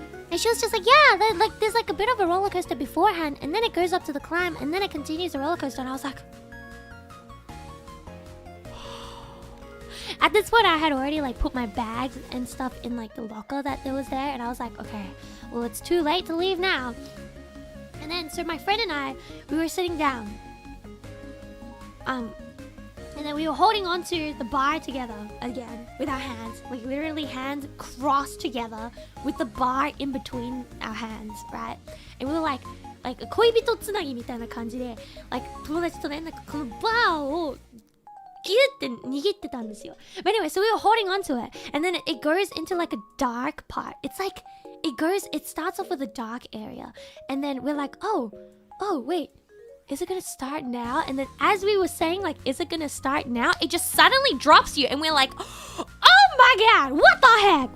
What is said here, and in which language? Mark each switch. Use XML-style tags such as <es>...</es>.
<en>And she was just like, yeah, there's like a bit of a roller coaster beforehand, and then it goes up to the climb, and then it continues the roller coaster. And I was like, at this point, I had already like put my bags and stuff in like the locker that was there, and I was like, okay, well, it's too late to leave now. And then so my friend and I, we were sitting down, and then we were holding onto the bar together again with our hands, like literally hands crossed together with the bar in between our hands, right? And we were like</en> <ja>恋人つなぎみたいな感じで、like 友達とね、なんかこのバーをギュって握ってたんですよ。</ja> <en>But anyway, so we were holding on to it, and then it goes into like a dark part. It's like it starts off with a dark area, and then we're like, oh wait, is it gonna start now? And then as we were saying, like, is it gonna start now? It just suddenly drops you, and we're like, oh my god, what the heck?</en>